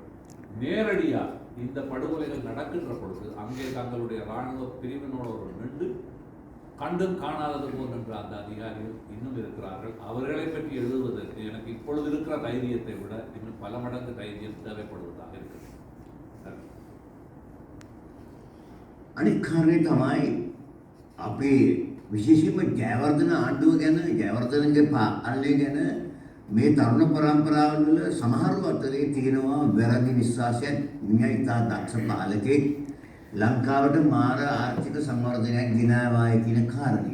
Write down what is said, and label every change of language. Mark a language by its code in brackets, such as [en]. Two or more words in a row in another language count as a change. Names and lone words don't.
[ta] நேரடியாக இந்த படுகொலைகள் நடக்கின்ற பொழுது அங்கே தங்களுடைய இராணுவ பிரிவினோடு நின்று கண்டும் காணாதது போன்ற அந்த அதிகாரிகள் இன்னும் இருக்கிறார்கள். அவர்களை பற்றி எழுதுவதற்கு எனக்கு இப்பொழுது இருக்கிற தைரியத்தை விட இன்னும் பல மடங்கு தைரியம் தேவைப்படுவதாக இருக்கிறது. [si] අනිත් කාරණේ තමයි අපේ විශේෂයෙන්ම ජයවර්ධන ආණ්ඩුව ගැන, ජයවර්ධනගේ පාලනය ගැන මේ තරුණ පරම්පරාවල සමහරව අතරේ තියෙනවා වැරදි විශ්වාසයක්. මිනිහා ඉතා දක්ෂ පාලකෙක්, ලංකාවට මාර ආර්ථික සංවර්ධනයක් ගෙනාවායි කියන කාරණේ.